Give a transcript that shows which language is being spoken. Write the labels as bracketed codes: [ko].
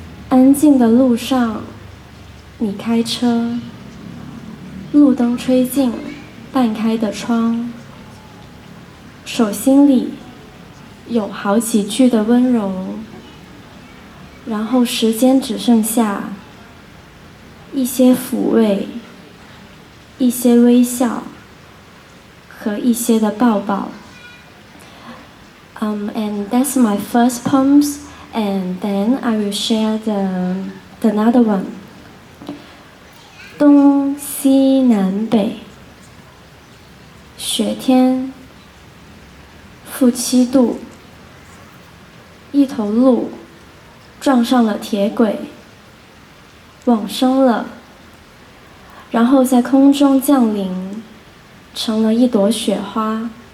[zh] 安静的路上，你开车，路灯吹进半开的窗，手心里有好几句的温柔，然后时间只剩下一些抚慰，一些微笑和一些的抱抱。 [en] And that's my first poems. And then I will share the another one. [zh] 东西南北，雪天，负7度，一头鹿撞上了铁轨，往生了，然后在空中降临，成了一朵雪花。